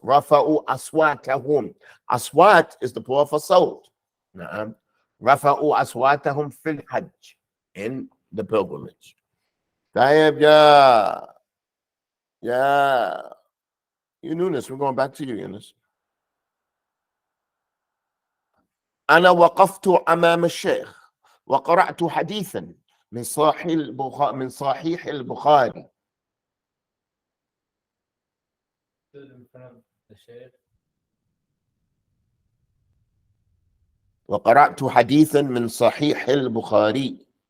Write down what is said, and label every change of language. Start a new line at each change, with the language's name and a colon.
English: Rafa'u aswatahum. Aswat is the plural for soul. Rafa'u aswatahum fil Hajj, in the pilgrimage. Tayyib, yeah. Yunus, we're going back to you, Yunus.
Arabic: أنا وقفت أمام الشيخ وقرأت حديثا من صحيح البخاري.
English: Stood in front of the sheikh.
Arabic: وقرأت حديثا من صحيح البخاري.